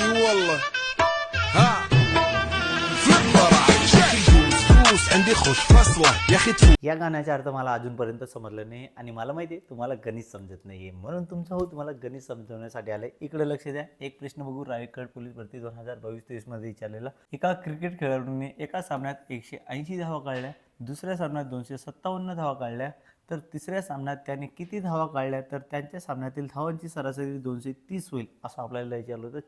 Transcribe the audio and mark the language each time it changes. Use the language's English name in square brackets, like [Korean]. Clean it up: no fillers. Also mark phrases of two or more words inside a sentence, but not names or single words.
[Arabic] والله ها فليبر على شكل فلوس عندي خوش فصله يا اخي [Marathi] या गाण्याचा अर्थ मला अजूनपर्यंत समजलं नाही आणि मला माहिती आहे तुम्हाला गणित समजत नाही आहे, म्हणून तुमचा हो तुम्हाला गणित समजवण्यासाठी आलं. इकडे लक्ष द्या. एक प्रश्न बघू. रायगड पोलीस भरती 2022-23 मध्ये विचारलेला. एका क्रिकेट खेळाडूने एका सामन्यात 180 धावा काढल्या, दुसऱ्या सामन्यात 257 धावा काढल्या, तर तिसऱ्या सामन्यात त्याने किती धावा काढल्या तर त्यांच्या सामन्यातील धावांची सरासरी 230 होईल असं आपल्याला विचारलं होतं.